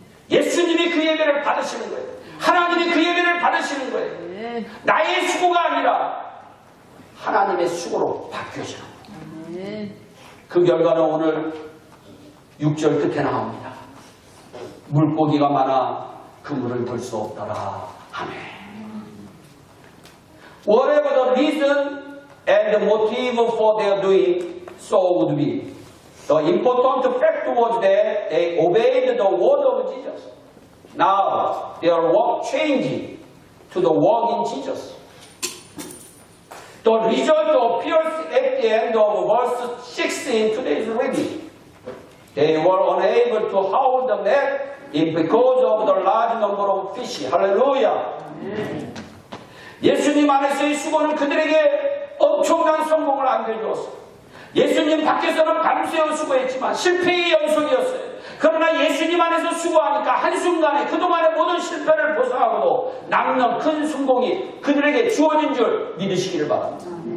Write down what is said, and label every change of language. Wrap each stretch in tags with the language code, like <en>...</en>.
<ko>예수님이 그 예배를 받으시는 거예요. 하나님이 그 예배를 받으시는 거예요. 나의 수고가 아니라 하나님의 수고로 바뀌어지는 거예요. 그 결과는 오늘 6절 끝에 나옵니다. 물고기가 많아 그물을 들 수 없더라. 아멘.</ko> <en>Whatever the reason and the motive for their doing, so would be. The important fact was that they obeyed the word of Jesus. Now their work changed to the work in Jesus. The result appears at the end of verse 6 in today's reading. They were unable to haul the net because of the large number of fish.</en> <ko>할렐루야. 예수님 안에서의 수고는 그들에게 엄청난 성공을 안겨주었어요. 예수님 밖에서는 밤새워 수고했지만 실패의 연속이었어요. 그러나 예수님 안에서 수고하니까 한순간에 그동안의 모든 실패를 벗어나고도 남는 큰 성공이 그들에게 주어진 줄 믿으시기를 바랍니다.</ko>